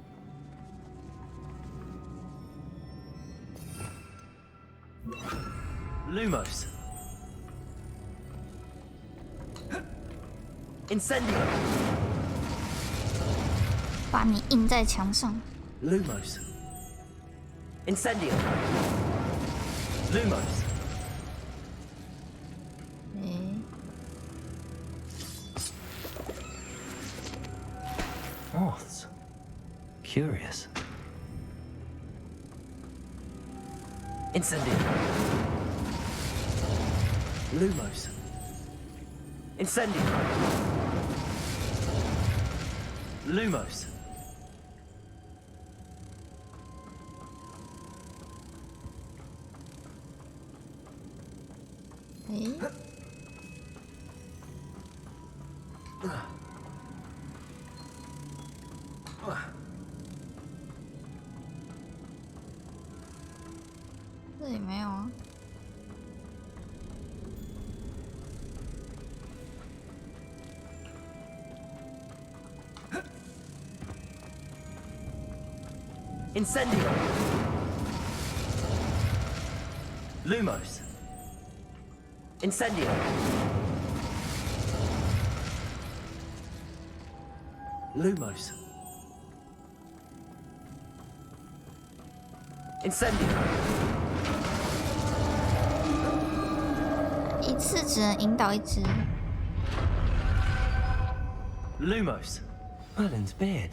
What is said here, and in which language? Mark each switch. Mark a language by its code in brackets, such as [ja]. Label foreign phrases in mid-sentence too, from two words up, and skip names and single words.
[en] Lumos. Incendio. [zh] 把你印在墙上。 [en] Lumos. Incendio. Lumos. [zh] 诶， [en] Moths. Curious. Incendio. Lumos. Incendio. Lumos. Hey. [zh] 这里没有啊。 [en] Incendio. Lumos. Incendio. Lumos. Incendio. [zh] 一次只能引导一只。 [en] Lumos. Merlin's beard.